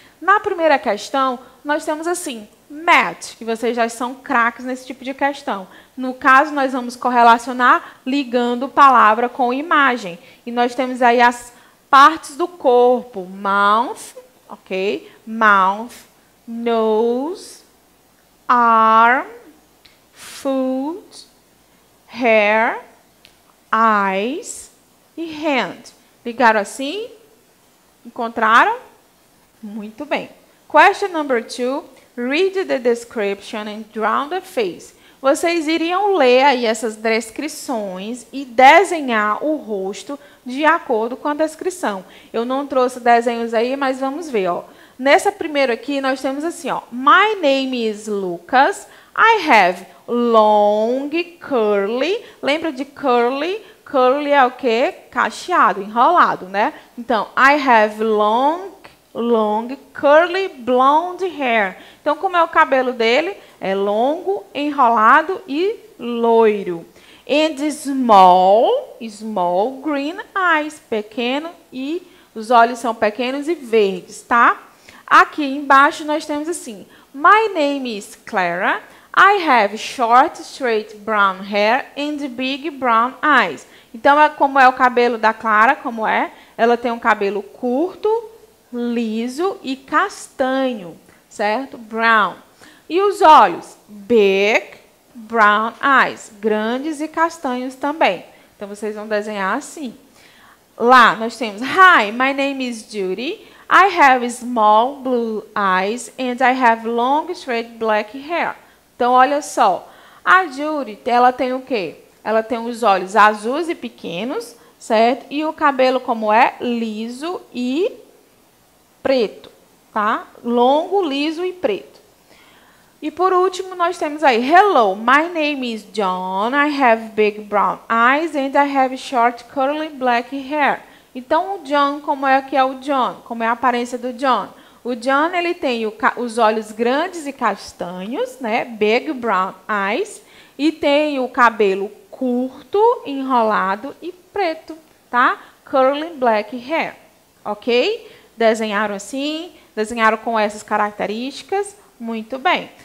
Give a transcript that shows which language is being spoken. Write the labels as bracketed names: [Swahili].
[Portuguese] Na primeira questão, nós temos assim, match, que vocês já são craques nesse tipo de questão. No caso, nós vamos correlacionar ligando palavra com imagem. E nós temos aí as partes do corpo, mouth, ok? [English] Mouth, nose, arm, foot, hair, eyes e hand. [Portuguese] Ligaram assim? Encontraram? Muito bem. [English] Question number 2. Read the description and draw the face. [Portuguese] Vocês iriam ler aí essas descrições e desenhar o rosto de acordo com a descrição. Eu não trouxe desenhos aí, mas vamos ver, ó. Nessa primeira aqui, nós temos assim, ó. [English] My name is Lucas. I have long, curly. [Portuguese] Lembra de curly? Curly é o quê? Cacheado, enrolado, né? [English] Então, I have long, curly, blonde hair. [Portuguese] Então, como é o cabelo dele? É longo, enrolado e loiro. [English] And small, green eyes. [Portuguese] Pequeno e os olhos são pequenos e verdes, tá? Aqui embaixo nós temos assim. [English] My name is Clara. I have short, straight brown hair and big brown eyes. [Portuguese] Então, como é o cabelo da Clara? Como é? Ela tem um cabelo curto, liso e castanho, certo? Brown. E os olhos? [English] Big brown eyes. [Portuguese] Grandes e castanhos também. Então, vocês vão desenhar assim. Lá, nós temos, [English] Hi, my name is Judy. I have small blue eyes and I have long, straight black hair. [Portuguese] Então, olha só. A Judy, ela tem o quê? Ela tem os olhos azuis e pequenos, certo? E o cabelo, como é? Liso e preto, tá? Longo, liso e preto. E por último, nós temos aí, [English] Hello, my name is John. I have big brown eyes and I have short, curly black hair. [Portuguese] Então, o John, como é que é o John? Como é a aparência do John? O John, ele tem os olhos grandes e castanhos, né? [English] Big brown eyes. [Portuguese] E tem o cabelo curto, enrolado e preto, tá? [English] Curly black hair, ok? [Portuguese] Desenharam assim, desenharam com essas características, muito bem.